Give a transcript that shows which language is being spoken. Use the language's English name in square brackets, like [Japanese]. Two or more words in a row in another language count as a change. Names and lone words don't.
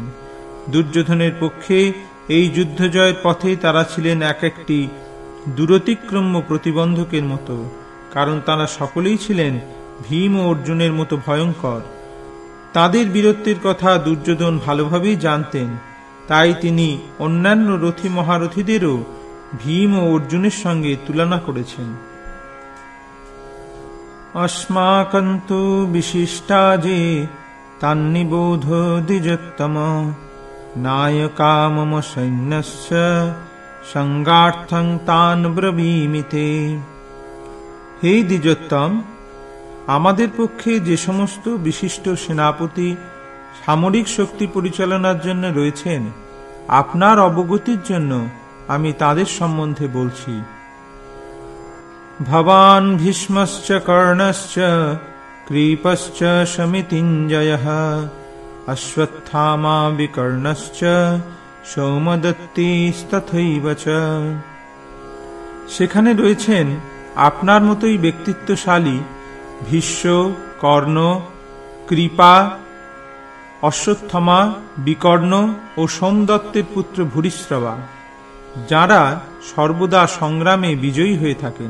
[Bangla] দুর্যোধনের পক্ষে এই যুদ্ধ জয়ের পথে তারা ছিলেন এক একটি দূরতিক্রম্য প্রতিবন্ধকের মতো, কারণ তারা সকলেই ছিলেন ভীম ও অর্জুনের মতো ভয়ঙ্কর। তাদের বীরত্বের কথা দুর্যোধন ভালোভাবেই জানতেন, তাই তিনি অন্যান্য রথী মহারথীদেরও ভীম ও অর্জুনের সঙ্গে তুলনা করেছেন। [Sanskrit] अस्माकन्तु विशिष्टा जे तान्निबोध द्विजोत्तम नायका मम सैन्यस्य संगार्थं तान् ब्रवीमिते। [Bangla] হে দ্বিজোত্তম, আমাদের পক্ষে যে সমস্ত বিশিষ্ট সেনাপতি সামরিক শক্তি পরিচালনার জন্য রয়েছেন, আপনার অবগতির জন্য আমি তাদের সম্বন্ধে বলছি। [Sanskrit] ভবান ভীষ্মশ্চ কর্ণশ্চ কৃপশ্চ শমিতিঞ্জয়ঃ অশ্বত্থামা বিকর্ণশ্চ সৌমদত্তিস্তথৈব চ। [Bangla] সেখানে রয়েছেন আপনার মতোই ব্যক্তিত্বশালী ভীষ্ম, কর্ণ, কৃপা, অশ্বত্থামা, বিকর্ণ ও সোমদত্তের পুত্র ভূরিশ্রবা, যারা সর্বদা সংগ্রামে বিজয়ী হয়ে থাকেন।